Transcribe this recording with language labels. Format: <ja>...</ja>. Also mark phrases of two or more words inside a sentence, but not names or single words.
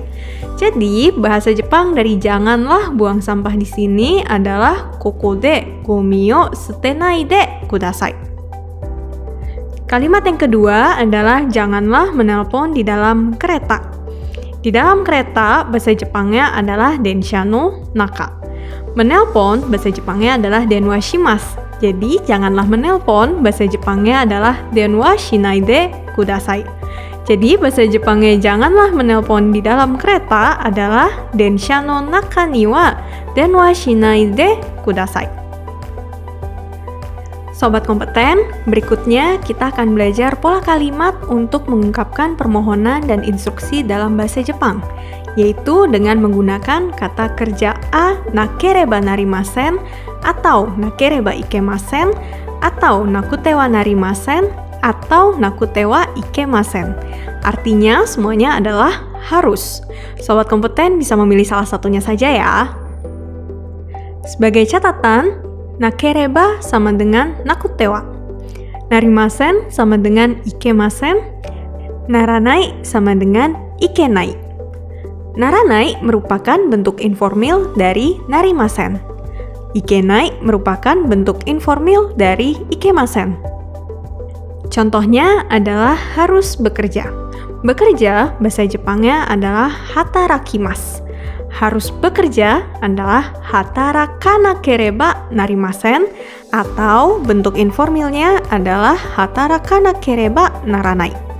<id>Jadi, bahasa Jepang dari janganlah buang sampah di sini adalah</id> <ja>ここでごみを捨てないでください.</ja> <id>Kalimat yang kedua adalah janganlah menelpon di dalam kereta. Di dalam kereta, bahasa Jepangnya adalah</id> <ja>電車の中.</ja> <id>Menelpon, bahasa Jepangnya adalah</id> <ja>電話します.</ja> <id>Jadi, janganlah menelpon, bahasa Jepangnya adalah</id> <ja>電話しないでください.</ja> <id>Jadi, bahasa Jepangnya janganlah menelpon di dalam kereta adalah</id> <ja>電車の中には電話しないでください.</ja> <id>Sobat kompeten, berikutnya kita akan belajar pola kalimat untuk mengungkapkan permohonan dan instruksi dalam bahasa Jepang, yaitu dengan menggunakan kata kerja a</id> <ja>なければなりません,</ja> <id>atau</id> <ja>なければいけません,</ja> <id>atau</id> <ja>なくてはなりません,</ja> <id>atau</id> <ja>なくてはいけません.</ja> <id>Artinya semuanya adalah harus. Sobat kompeten bisa memilih salah satunya saja ya. Sebagai catatan, nakereba sama dengan</id> <ja>なくては,</ja> <id>narimasen sama dengan ikemasen, naranai sama dengan ikenai. Naranai merupakan bentuk informal dari narimasen. Ikenai merupakan bentuk informal dari ikemasen. Contohnya adalah harus bekerja. Bekerja, bahasa Jepangnya adalah hatarakimasu. Harus bekerja adalah</id> <ja>働かなければなりません,</ja> <id>atau bentuk informalnya adalah</id> <ja>働かなければならない.</ja>